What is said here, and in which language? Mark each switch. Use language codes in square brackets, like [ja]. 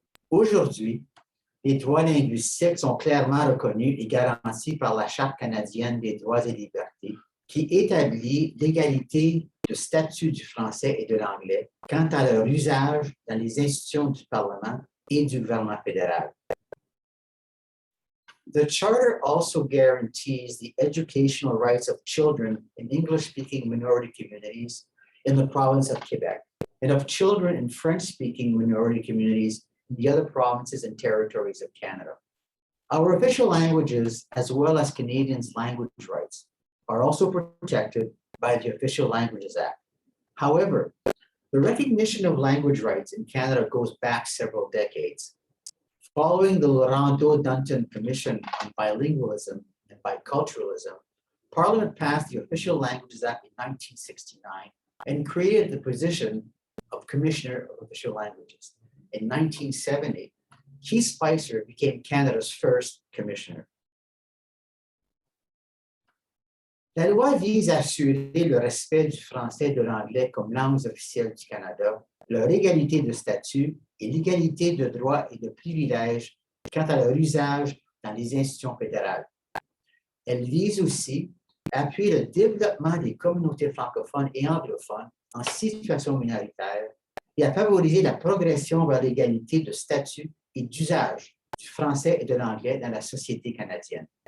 [fr] Aujourd'hui, les droits linguistiques sont clairement reconnus et garantis par la Charte canadienne des droits et libertés, qui établit l'égalité de statut du français et de l'anglais quant à leur usage dans les institutions du Parlement et du gouvernement fédéral. [en] The Charter also guarantees the educational rights of children in English-speaking minority communities in the province of Quebec and of children in French-speaking minority communities in the other provinces and territories of Canada. Our official languages, as well as Canadians' language rights, are also protected by the Official Languages Act. However, the recognition of language rights in Canada goes back several decades. Following the Laurando-Dunton Commission on Bilingualism and Biculturalism, Parliament passed the Official Languages Act in 1969 and created the position of Commissioner of Official Languages. In 1970, Keith Spicer became Canada's first commissioner. [fr] La loi vise à assurer le respect du français et de l'anglais comme langues officielles du Canada, leur égalité de statut et l'égalité de droits et de privilèges quant à leur usage dans les institutions fédérales. Elle vise aussi à appuyer le développement des communautés francophones et anglophones en situation minoritaire et à favoriser la progression vers l'égalité de statut et d'usage du français et de l'anglais dans la société canadienne.